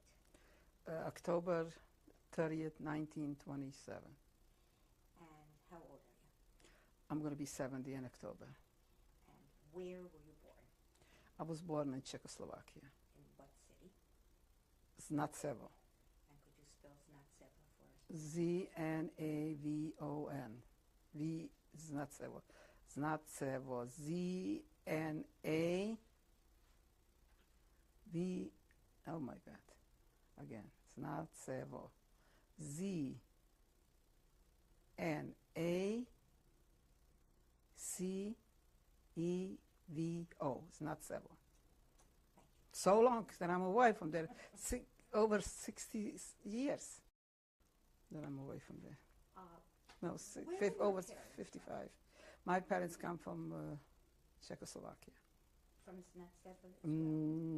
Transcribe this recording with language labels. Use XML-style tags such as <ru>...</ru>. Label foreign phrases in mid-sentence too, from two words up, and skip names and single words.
<en>October 30th, 1927. And how old are you? I'm going to be 70 in October. And where were you born? I was born in Czechoslovakia. In what city? Znatsevo. And could you spell Znatsevo for us? Znavon. V. Znatsevo. Znatsevo. Z-N-A-V. Oh my God. Again. Znatsevo. Z-N-A-C-E-V-O. Znatsevo. So long that I'm away from there. Over 60 years that I'm away from there. No, over 55. My parents come from Czechoslovakia. From Znatsevo as well?</en>